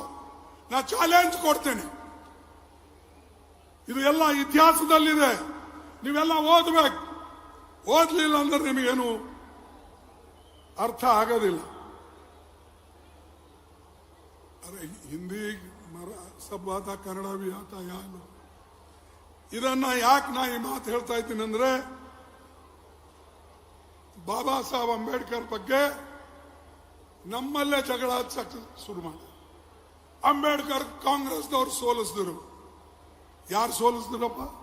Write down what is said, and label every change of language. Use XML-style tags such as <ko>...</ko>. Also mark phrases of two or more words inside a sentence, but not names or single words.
<kn>ನಾ ಚಾಲೆಂಜ್ ಕೊಡ್ತೇನೆ. ಇದು ಎಲ್ಲ ಇತಿಹಾಸದಲ್ಲಿದೆ, ನೀವೆಲ್ಲ ಓದ್ಬೇಕು. ಓದ್ಲಿಲ್ಲ ಅಂದ್ರೆ ನಿಮಗೇನು ಅರ್ಥ ಆಗೋದಿಲ್ಲ.</kn> <hi>ಅರೆ, ಹಿಂದಿ सब आता, ಕನ್ನಡ भी आता ಯಾರು?</hi> <kn>ಇದನ್ನ ಯಾಕೆ ನಾ ಈ ಮಾತು ಹೇಳ್ತಾ ಇದ್ದೀನಿ ಅಂದ್ರೆ, ಬಾಬಾ ಸಾಹೇಬ್ ಅಂಬೇಡ್ಕರ್ ಬಗ್ಗೆ ನಮ್ಮಲ್ಲೇ ಜಗಳ ಶುರು ಮಾಡಿ. ಅಂಬೇಡ್ಕರ್ ಕಾಂಗ್ರೆಸ್ದವ್ರು ಸೋಲಿಸಿದ್ರು. ಯಾರು ಸೋಲಿಸಿದ್ರಪ್ಪ?</kn>